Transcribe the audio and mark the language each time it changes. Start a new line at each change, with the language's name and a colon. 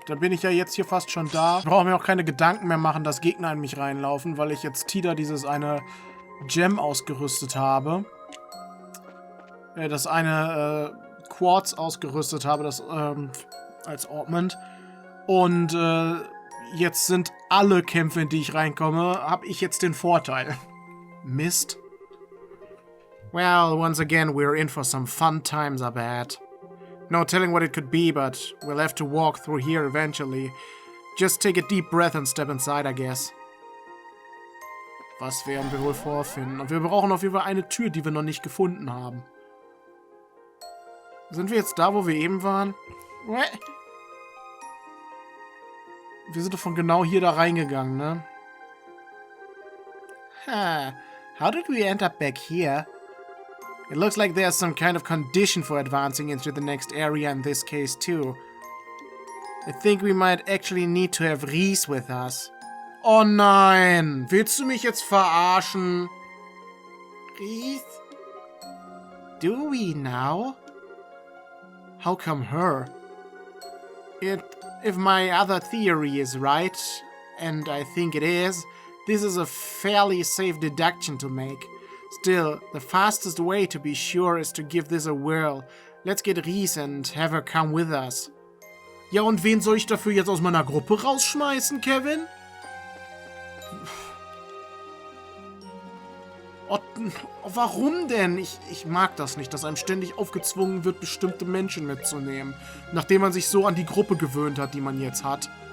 German: Dann bin ich ja jetzt hier fast schon da. Ich brauche mir auch keine Gedanken mehr machen, dass Gegner in mich reinlaufen, weil ich jetzt Tida dieses eine Gem ausgerüstet habe. Das eine Quartz ausgerüstet habe, das als Ornament. Und jetzt sind alle Kämpfe, in die ich reinkomme, habe ich jetzt den Vorteil. Mist.
English: Well, once again, we're in for some fun times, I bet. No telling what it could be, but we'll have to walk through here eventually. Just take a deep breath and step inside, I guess.
German: Was werden wir wohl vorfinden? Und wir brauchen auf jeden Fall eine Tür, die wir noch nicht gefunden haben. Sind wir jetzt da, wo wir eben waren? Wir sind doch von genau hier da reingegangen, ne? Huh.
English: How did we end up back here? It looks like there's some kind of condition for advancing into the next area in this case, too. I think we might actually need to have Reese with us.
German: Oh nein! Willst du mich jetzt verarschen?
English: Reese? Do we now? How come her? If my other theory is right, and I think it is, this is a fairly safe deduction to make. Still, the fastest way to be sure is to give this a whirl. Let's get Reese and have her come with us.
German: Ja, und wen soll ich dafür jetzt aus meiner Gruppe rausschmeißen, Kevin? Oh, warum denn? Ich mag das nicht, dass einem ständig aufgezwungen wird, bestimmte Menschen mitzunehmen, nachdem man sich so an die Gruppe gewöhnt hat, die man jetzt hat.